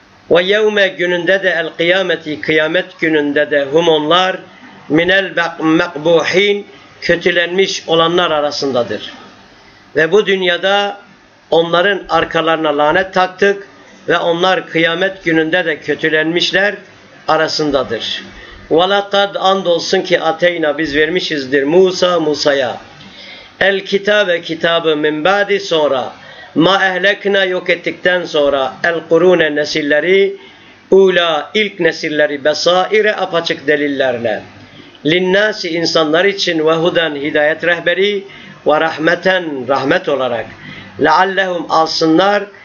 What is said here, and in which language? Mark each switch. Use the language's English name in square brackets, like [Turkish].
[Arabic] وَيَوْمَ, [Turkish] gününde de, el kıyameti, kıyamet gününde de, hum onlar, [Arabic] minel mekbuhin, [Turkish] kötülenmiş olanlar arasındadır. Ve bu dünyada onların arkalarına lanet taktık ve onlar kıyamet gününde de kötülenmişler arasındadır. [Arabic] وَلَقَدْ, [Turkish] andolsun ki, [Arabic] اَتَيْنَا, [Turkish] biz vermişizdir Musa, Musa'ya. [Arabic] الْكِتَابَ, [Turkish] kitabı, [Arabic] مِنْ بَعْدِ, [Turkish] sonra. [Arabic] مَا اَهْلَكْنَا, [Turkish] yok ettikten sonra. [Arabic] الْقُرُونَ, [Turkish] nesilleri. [Arabic] اُولَا, [Turkish] ilk nesilleri. [Arabic] بَسَائِرَ, [Turkish] apaçık delillerle. [Arabic] لِنَّاسِ, [Turkish] insanlar için. [Arabic] وَهُدًا, [Turkish] hidayet rehberi. [Arabic] وَرَحْمَةً, [Turkish] rahmet olarak. [Arabic] لَعَلَّهُمْ, [Turkish] alsınlar.